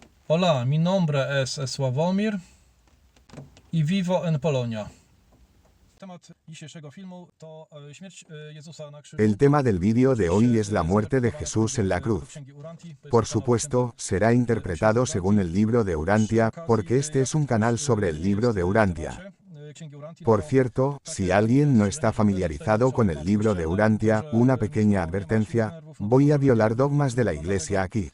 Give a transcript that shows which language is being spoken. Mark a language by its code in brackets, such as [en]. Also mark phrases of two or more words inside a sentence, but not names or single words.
[es] Hola, mi nombre es Sławomir i vivo en Polonia. [pl] Temat dzisiejszego filmu to śmierć Jezusa na krzyżu. [es] El tema del vídeo de hoy es la muerte de Jesús en la cruz. Por supuesto, será interpretado según el libro de Urantia, porque este es un canal sobre el libro de Urantia. Por cierto, si alguien no está familiarizado con el libro de Urantia, una pequeña advertencia, voy a violar dogmas de la Iglesia aquí.